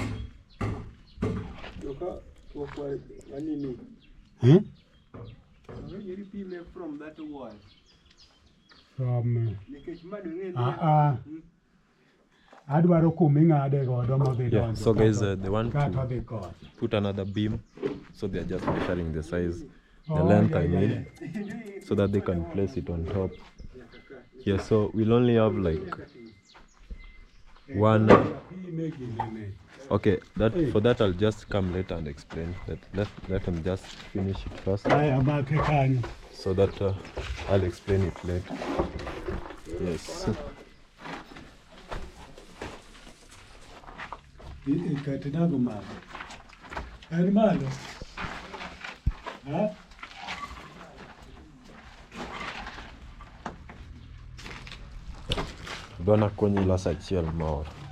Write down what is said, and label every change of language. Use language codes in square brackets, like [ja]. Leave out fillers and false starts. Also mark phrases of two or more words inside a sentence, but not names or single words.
[en] From that wall. [luo] From adwaro kuming'ade godo mabedo. [en] Yeah, so guys, they want to put another beam, so they are just measuring the size, the length I mean, so that they can place it on top. Yeah, so we'll only have like one. Make it. Okay, that for that I'll just come later and explain that. Let him just finish it first, I am a can. so that I'll explain it later. Yes. [luo] Katinago malo. And malo. Huh? Dona konyi loso achiel moro.